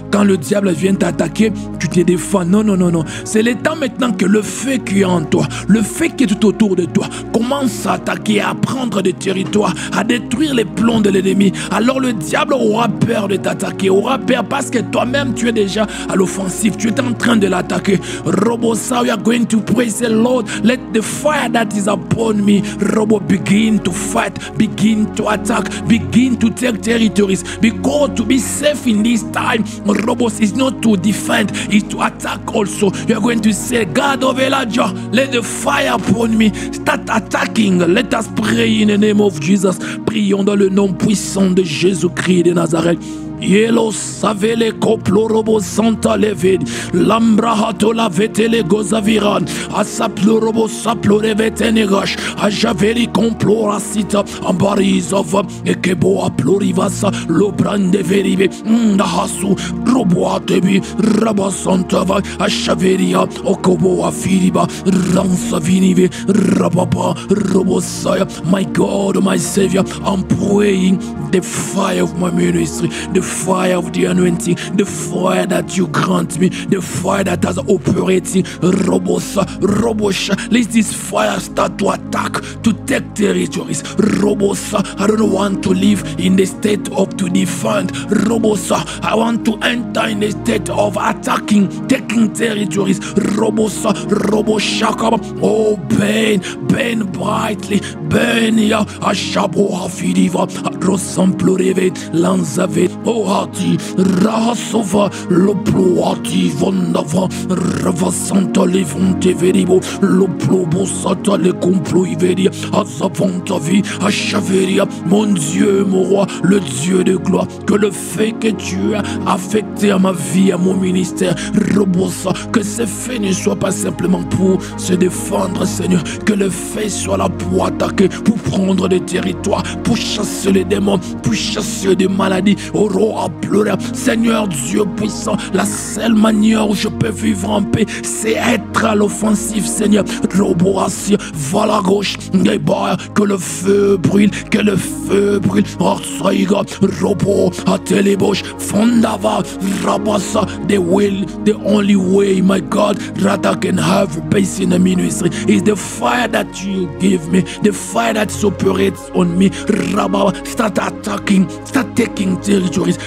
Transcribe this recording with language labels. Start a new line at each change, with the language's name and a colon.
French: Quand le diable vient t'attaquer, tu te défends. Non, non, non, non. C'est le temps maintenant que le feu qui est en toi, le feu qui est tout autour de toi, commence à attaquer, à prendre des territoires, à détruire les plans de l'ennemi. Alors le diable aura peur de t'attaquer, aura peur parce que toi-même tu es déjà à l'offensive, tu es en train de l'attaquer.
English: Robosa, we are going to pray, say, Lord, let the fire that is upon me, Robo, begin to fight, begin to attack, begin to take territories, because to be safe in this time, Robos, is not to defend, it's to attack also. You are going to say, God of Elijah, let the fire upon me start attacking. Let us pray in the name of Jesus.
French: Prions dans le nom puissant de Jésus-Christ de Nazareth. Yelo savele koplorobo santa leved. Lambrahato la vetele gozaviran. Asaplorobo saplorevete negash. Ajaveli complora sita. Ambarizova. Ekebo aplorivasa. Lobrande verive. Nahasu. Roboa debi. Rabasantava. Ashaveria. Okobo afiriba. Ransavinive. Rababa. Robosaya.
English: My God, my Savior, I'm praying the fire of my ministry, the fire of the anointing, the fire that you grant me, the fire that has operating. Robosa, Robosha, let this fire start to attack, to take territories. Robosa, I don't want to live in the state of to defend. Robosa, I want to enter in the state of attacking, taking territories.
French: Robosa, Roboshaka,
English: oh, burn brightly, burn ya,
French: Ashabo Hafidiva, Rosamploreve, Lanzave, Ohati, Rahasova, Loploati, Vondava, Ravasanta Levante Veribo, Loplobo Sata, le complot Iveria, Azavantavi, Achaveria, mon Dieu, mon roi, le Dieu de gloire, que le fait que tu as affecté à ma vie, à mon ministère, Robosa, que ces faits ne soient pas simplement pour se défendre, Seigneur, que le fait soit là pour attaquer, pour prendre des territoires, pour chasser les démons, pour chasser des maladies. Au roi pleurer. Seigneur Dieu puissant, la seule manière où je peux vivre en paix, c'est être à l'offensive, Seigneur. Roboassi, va à la gauche, que le feu brûle, que le feu brûle.
English: Orsaiga, Robo, Atelebosh, Fondava, Rabasa, the only way, my God, that I can have peace in the ministry is the fire that you give me, the fire that operates on me. Rabba, start attacking, start taking territories.